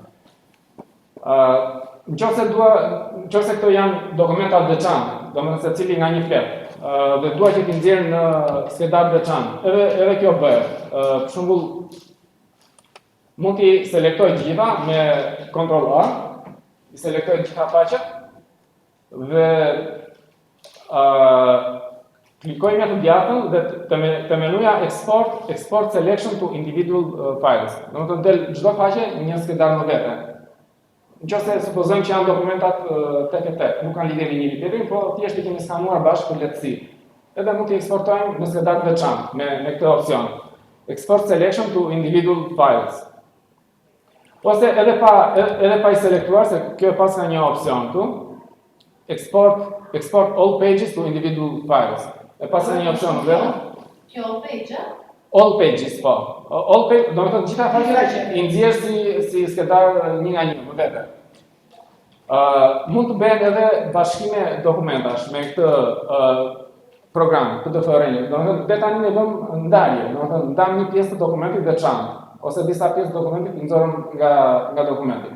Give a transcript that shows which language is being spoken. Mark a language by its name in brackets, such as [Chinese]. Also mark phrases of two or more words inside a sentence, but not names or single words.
[Albanian] Nëse këto janë dokumenta të veçantë, domethënë secili nga një flet, dhe dua që t'i nxjerr në skedar të veçantë, edhe kjo bëhet. Për shembull, mund t'i selektoj të gjitha me Ctrl A, i selektoj të gjitha faqet dhe klikoj me të djatën dhe të menuja [English] export selection to individual files. [Albanian] Domethënë del çdo faqe në një skedar në vete. Nëse supozojmë që janë dokumentat tek, nuk kanë lidhje me njëri tjetrin, po thjesht i kemi skanuar bashkë për lehtësi. Edhe mund t'i eksportojmë në skedar të veçantë me këtë opsion. [English] Export selection to individual files. [Albanian] Ose edhe pa i selektuar, se kjo e pas ka një opsion këtu. [English] Export all pages to individual files. [Albanian] E pas ka një opsion vetëm. [English] Kjo all page, All pages, po. All pages, [Albanian] do të thotë gjitha faqet i nxjerr si skedar një nga një, më vete. Mund të bëhet edhe bashkime dokumentash me këtë program, PDF Ranger. Do të thotë deri tani ne bëm ndarje, do të thotë ndam një pjesë të dokumentit veçantë ose disa pjesë të dokumentit i nxorëm nga dokumenti.